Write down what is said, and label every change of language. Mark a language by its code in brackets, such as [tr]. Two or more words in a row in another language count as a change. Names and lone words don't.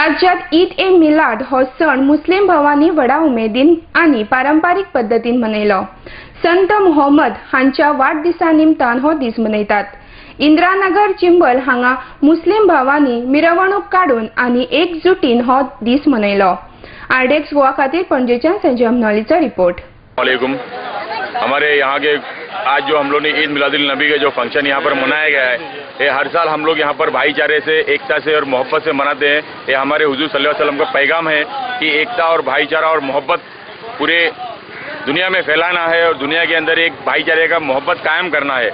[kok] राज्यात ईद ए मिलाद हो सण मुस्लिम भावांनी व्हडा उमेदीन आणि पारंपारीक पद्धतीन मनयलो. संत मोहम्मद हांच्या वाडदिसा निमतान हो दीस मनयतात. इंदिरानगर चिंबल हांगा मुस्लिम भावांनी मिरवणूक काडून आणि एकजुटीन हो दीस मनयलो. आरडेक्स गोवा खातीर पणजेच्यान संजय अमनोलीचो रिपोर्ट. [hi] वालेकुम. हमारे यहाँ के आज जो हम लोग ने ईद मिलादुल नबी के जो फंक्शन यहाँ पर मनाया गया है, ये हर साल हम लोग यहाँ पर भाईचारे से, एकता से और मोहब्बत से मनाते हैं. ये हमारे हुजूर [ar] صلى الله عليه وسلم [hi] का पैगाम है कि एकता और भाईचारा और मोहब्बत पूरे दुनिया में फैलाना है और दुनिया के अंदर एक भाईचारे का मोहब्बत कायम करना है.